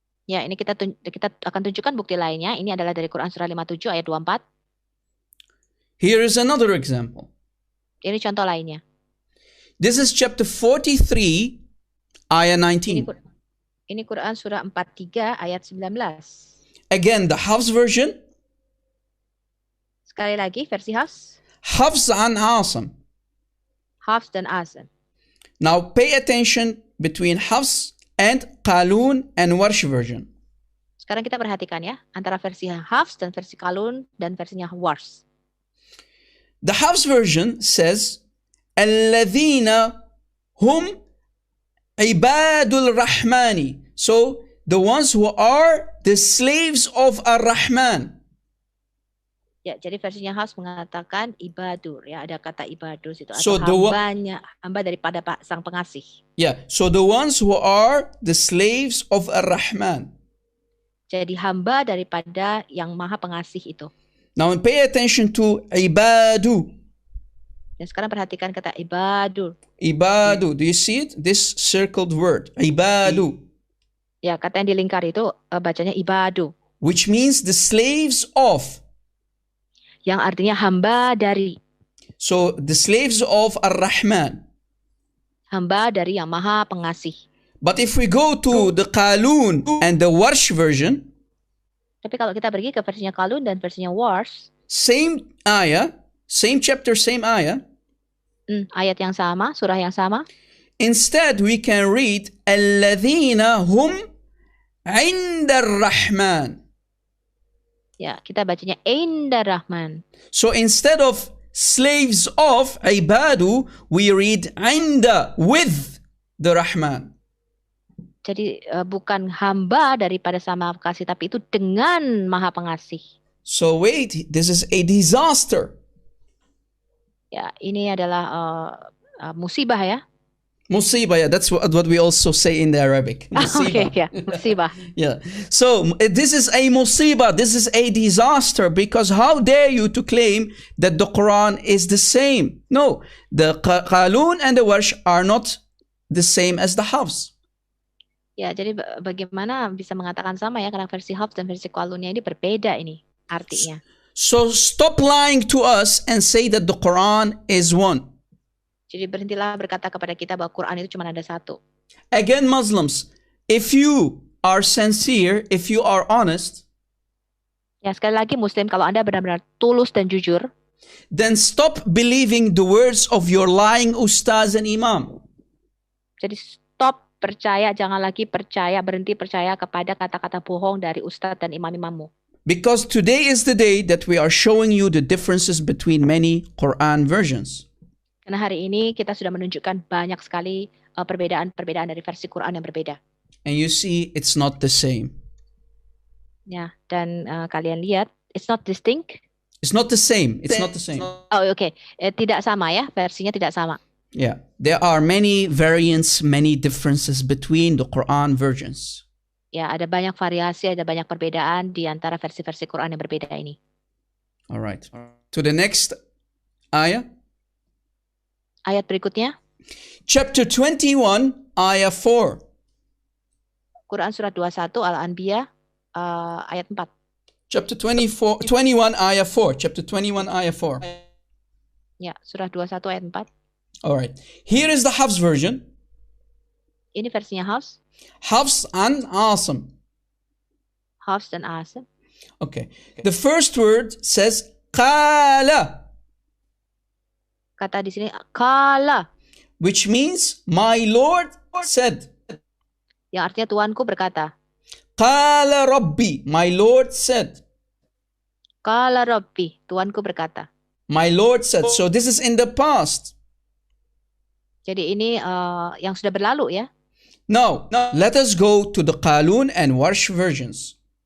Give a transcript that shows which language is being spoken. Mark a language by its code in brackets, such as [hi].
[id] Ya, ini kita akan tunjukkan bukti lainnya. Ini adalah dari Quran surah 57 ayat 24. [en] Here is another example. [id] Ini contoh lainnya. [en] This is chapter 43, ayah 19. [id] Ini Quran surah 43 ayat 19. [en] Again, the Hafs version. [id] Sekali lagi versi Hafs. [en] Hafs an Asim. [id] Hafs dan Asim. [en] Now pay attention between Hafs and Qalun and Warsh version. [id] Sekarang kita perhatikan ya antara versi Hafs dan versi Qalun dan versinya Warsh. [en] The Hafs version says, [ar] Alladhina hum ibadul rahmani. [en] So the ones who are the slaves of ar-Rahman. [id] Ya, jadi versinya Hafs mengatakan ibadur ya, ada kata ibadur situ [en] So [id] atau hamba daripada sang pengasih. [en] Yeah, so the ones who are the slaves of ar-Rahman. [id] Jadi hamba daripada yang Maha Pengasih itu. [en] Now pay attention to ibadu. [id] Dan sekarang perhatikan kata ibadur. [en] Ibadu, do you see it? This circled word, ibadu, [id] Ya, kata yang dilingkar itu bacanya ibadu, [en] which means the slaves of. [id] yang artinya hamba dari. [en] So the slaves of ar-Rahman. [id] Hamba dari yang Maha Pengasih. [en] But if we go to the Qalun and the Warsh version, [id] Tapi kalau kita pergi ke versinya Qalun dan versinya Warsh, [en] same ayah, same chapter, same ayah, [id] ayat yang sama, surah yang sama, [en] instead we can read [ar] Alladhina hum inda ar-Rahman. [id] ya kita bacanya Indar Rahman. [en] So instead of slaves of ibadu, we read inda with the Rahman. [id] Jadi bukan hamba daripada sama pengasih, tapi itu dengan Maha Pengasih. [en] So wait, this is a disaster. [id] Ya, ini adalah musibah ya. [en] Musibah, yeah, that's what we also say in the Arabic. [id] Oke, ya, musibah. [en] Yeah. So this is a musibah, this is a disaster, because how dare you to claim that the Quran is the same? No, the Qalun and the Warsh are not the same as the Hafs. [id] Ya, jadi bagaimana bisa mengatakan sama ya, karena versi Hafs dan versi Qalunnya ini berbeda ini artinya. [en] So stop lying to us and say that the Quran is one. [id] Jadi berhentilah berkata kepada kita bahwa Quran itu cuma ada satu. [en] Again, Muslims, if you are sincere, if you are honest, [id] Ya, sekali lagi Muslim, kalau Anda benar-benar tulus dan jujur, [en] then stop believing the words of your lying ustaz and imam. [id] jadi stop percaya, jangan lagi percaya, berhenti percaya kepada kata-kata bohong dari ustadz dan imam-imammu. [en] Because today is the day that we are showing you the differences between many Quran versions. [id] Karena hari ini kita sudah menunjukkan banyak sekali perbedaan-perbedaan dari versi Quran yang berbeda. [en] And you see, it's not the same. [id] Ya, dan kalian lihat, [en] it's not distinct. It's not the same. It's not the same. [id] Oh, oke. Tidak sama ya, versinya tidak sama. [en] Yeah. There are many variants, many differences between the Quran versions. [id] Ya, ada banyak variasi, ada banyak perbedaan di antara versi-versi Quran yang berbeda ini. [en] All right. To the next ayah. [id] Ayat berikutnya, [en] Chapter 21, ayah 4. [id] Quran Surah 21 Al-Anbiya ayat 4. [en] Chapter 21, ayah 4. Chapter 21, ayah 4. [id] Ya, Surah 21 ayat 4. [en] All right. Here is the Hafs version. [id] Ini versinya Hafs. [en] Hafs an Asim. [id] Hafs dan Asim. [en] Okay. The first word says qala, [id] Kata di sini kala, [en] which means my Lord said. [id] yang artinya Tuanku berkata. [ar] Qala Rabbi, [en] my Lord said. [ar] Qala Rabbi, [id] Tuanku berkata. [en] My Lord said. So this is in the past. [id] Jadi ini yang sudah berlalu ya. [en] Now, let us go to the Qalun and Warsh versions.